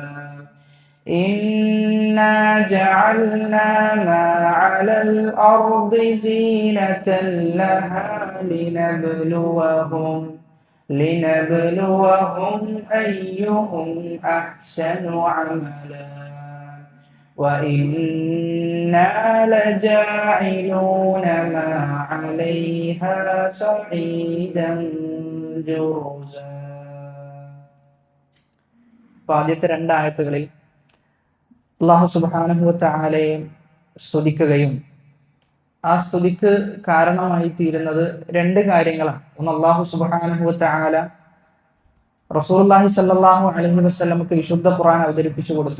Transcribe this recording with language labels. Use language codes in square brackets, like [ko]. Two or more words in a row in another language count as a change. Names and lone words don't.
[ar] إنا جعلنا ما على الأرض زينة لها لنبلوهم أيهم أحسن عملا وإنا لجاعلون ما عليها صعيدا جرزا. [ml] ആദ്യത്തെ 2 ആയത്തുകളിൽ [ar] الله سبحانه وتعالى [ml] സ്തുതിക്കുകയും ആ സ്തുതിക്ക് കാരണമായി തീരുന്നത് 2 കാര്യങ്ങളാണ്. ഒന്ന്, [ar] الله سبحانه وتعالى رسول الله صلى الله عليه وسلم [ml] വിശുദ്ധ ഖുർആൻ അവതരിപ്പിച്ചു കൊടുത്തു.